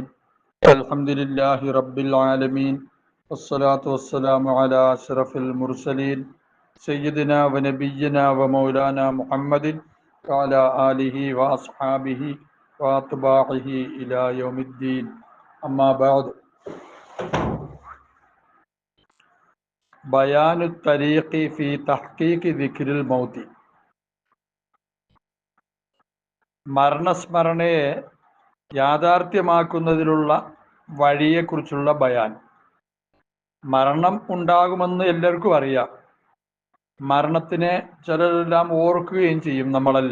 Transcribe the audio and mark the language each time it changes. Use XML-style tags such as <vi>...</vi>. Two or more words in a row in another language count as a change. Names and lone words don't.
<ar>الحمد لله رب العالمين، والصلاة والسلام على أشرف المرسلين سيدنا ونبينا ومولانا محمد وعلى آله وأصحابه وأتباعه إلى يوم الدين. أما بعد، بيان الطريق في تحقيق ذكر الموت.</ar> <ml>മരണസ്മരണയെ യാഥാർത്ഥ്യമാക്കുന്നതിലുള്ള വഴിയെക്കുറിച്ചുള്ള ബയാൻ. മരണം ഉണ്ടാകുമെന്ന് എല്ലാവർക്കും അറിയാം. മരണത്തിനെ ചിലരെല്ലാം ഓർക്കുകയും ചെയ്യും, നമ്മളല്ല.</ml>